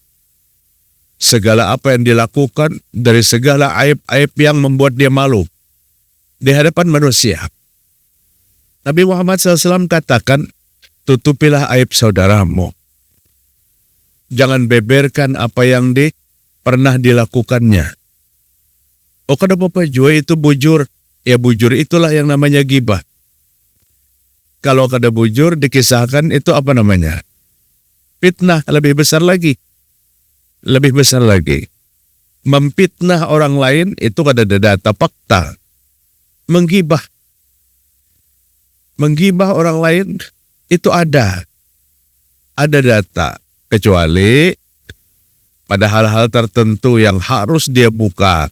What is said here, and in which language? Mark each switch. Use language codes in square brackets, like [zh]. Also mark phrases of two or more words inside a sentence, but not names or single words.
[id] Segala apa yang dilakukan dari segala aib-aib yang membuat dia malu di hadapan manusia. Nabi Muhammad SAW katakan, tutupilah aib saudaramu. Jangan beberkan apa yang pernah dilakukannya. Oh, [bjn] kada apa-apa jua itu bujur. Ya bujur itulah yang namanya ghibah. Kalau kada bujur dikisahkan itu apa namanya? [id] Fitnah, lebih besar lagi. Lebih besar lagi. Memfitnah orang lain itu kada ada data fakta. Menggibah. Menggibah orang lain itu ada data, kecuali pada hal-hal tertentu yang harus dia buka.